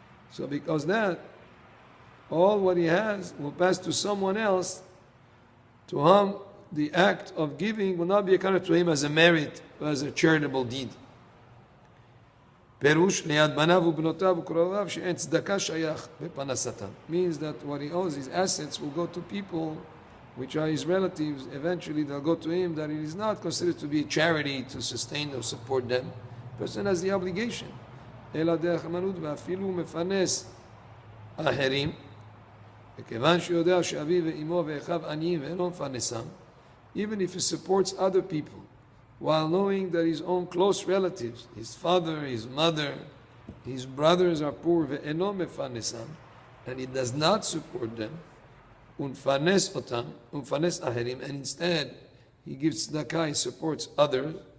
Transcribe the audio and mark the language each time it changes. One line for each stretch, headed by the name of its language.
English: So because that, all what he has will pass to someone else, to whom the act of giving will not be accounted to him as a merit or as a charitable deed.
Hebrew: פירוש ליד בניו ובנותיו וקרוביו שאין צדקה שייך בפרנסתם.
English: Means that what he owes, his assets, will go to people which are his relatives. Eventually they'll go to him, that it is not considered to be a charity to sustain or support them. The person has the obligation.
Hebrew: אלא דרך אמנות ואפילו מפרנס אחרים, וכיוון שיודע שאביו ואמו ואחיו עניים ואינו מפרנסם,
English: even if he supports other people, while knowing that his own close relatives, his father, his mother, his brothers are poor,
Hebrew: ve'eno mefanesam,
English: and he does not support them,
Hebrew: unfanes otam, unfanes aherim,
English: and instead he gives tzedakah, he supports others,